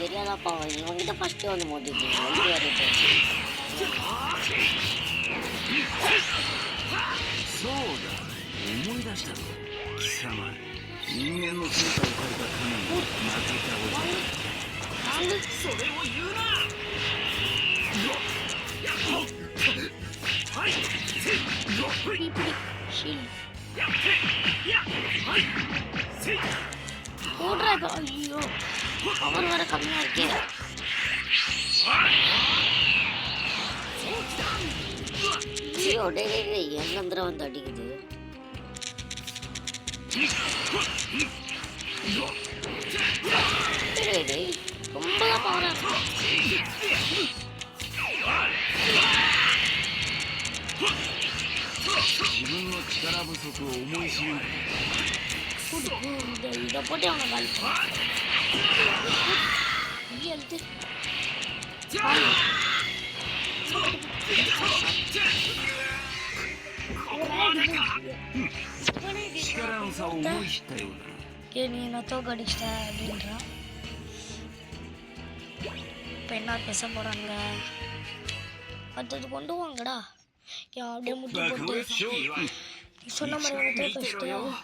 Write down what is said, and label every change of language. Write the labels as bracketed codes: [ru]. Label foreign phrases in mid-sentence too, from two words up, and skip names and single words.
[ta] அப்பா இவங்கிட்ட ஃபஸ்ட்டு வந்து மோதிட்டு வந்து வரையிட்டு [ja] そうだ思い出したぞ貴様人間の姿を変えた神に負けたおじなんでそれを言うなはい [ta] プリプリシール போடுறா இப்போ ஐயோ பவர் வர கம்மியாக இருக்கே ஐயோ டே எங்கந்திர வந்து அடிக்குது ரொம்ப தான் பவரா இருக்கு [ja] 自分の力不足を思い知る [ta] இதை போட்டு அவனை காலிப்பான் எடுத்து நீ என்ன தோக்கடிச்சிட்ட அப்படின்றான் இப்போ என்ன பேச போறாங்க அடுத்தது கொண்டு வாங்கடா அப்படியே முட்டி போட்டு சொன்ன மாதிரி தோக்கடிச்சிட்டு